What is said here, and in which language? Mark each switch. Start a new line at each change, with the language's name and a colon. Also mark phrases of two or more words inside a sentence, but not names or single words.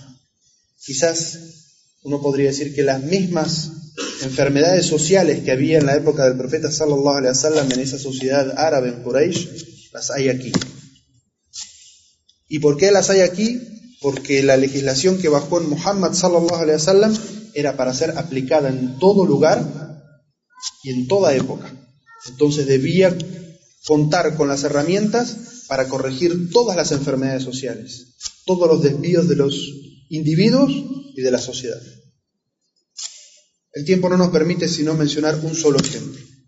Spanish: Quizás uno podría decir que las mismas enfermedades sociales que había en la época del profeta
Arabic: صلى الله عليه وسلم
Spanish: en esa sociedad árabe en Quraysh, las hay aquí. ¿Y por qué las hay aquí? Porque la legislación que bajó en Muhammad
Arabic: صلى الله عليه وسلم
Spanish: era para ser aplicada en todo lugar y en toda época. Entonces debía contar con las herramientas para corregir todas las enfermedades sociales, todos los desvíos de los individuos y de la sociedad. El tiempo no nos permite sino mencionar un solo ejemplo.